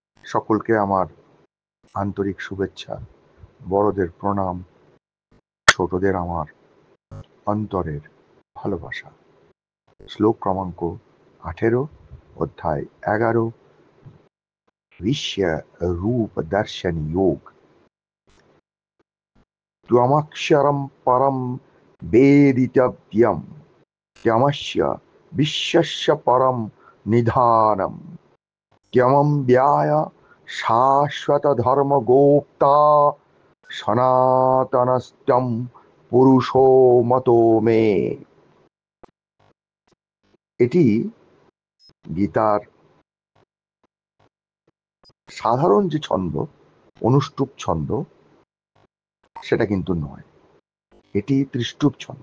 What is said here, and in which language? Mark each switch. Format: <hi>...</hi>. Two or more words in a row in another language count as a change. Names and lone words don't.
<bn>সকলকে আমার আন্তরিক শুভেচ্ছা, বড়দের প্রণাম, ছোটদের আমার অন্তরের ভালোবাসা। শ্লোক ক্রমাঙ্ক 18, অধ্যায় 11,</bn> <sa>विश्व रूप दर्शन योग। त्वमक्षरं परं वेदितव्यं, त्वमस्य विश्वस्य परं निधानम्, त्वमं व्याय शाश्वत धर्म गोप्ता, सनातनस्त्वं পুরুষো মতো মে।</sa> <bn>এটি গীতার সাধারণ যে ছন্দ, অনুষ্টুপ ছন্দ, সেটা কিন্তু নয়, এটি ত্রিষ্টুপ ছন্দ।</bn>